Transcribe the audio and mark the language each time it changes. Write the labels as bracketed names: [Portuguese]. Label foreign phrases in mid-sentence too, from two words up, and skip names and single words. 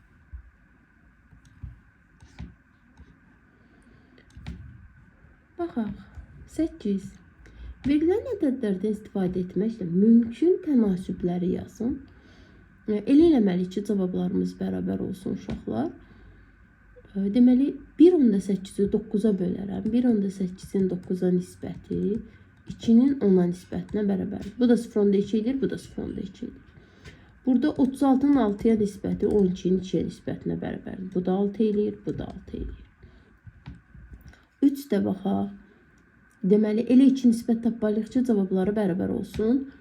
[Azerbaijani] Baxaq. 8. Verilən ədədlərdən istifadə etməklə mümkün tənasübləri yazın. Elə eləməli ki, cavablarımız bərabər olsun uşaqlar. Deməli, 1,8-i 9-a bölərəm. 1,8-in 9-a nisbəti 2-nin 10-a nisbətinə bərabərdir. Bu da 0,2 edir, bu da 0,2 edir. Burada 36-nın 6-ya nisbəti 12-nin 2-yə nisbətinə bərabərdir. Bu da 6 eləyir, bu da 6 eləyir. 3 də baxaq. Deməli, elə 2 nisbət tapmalıyıq ki, cavabları bərabər olsun.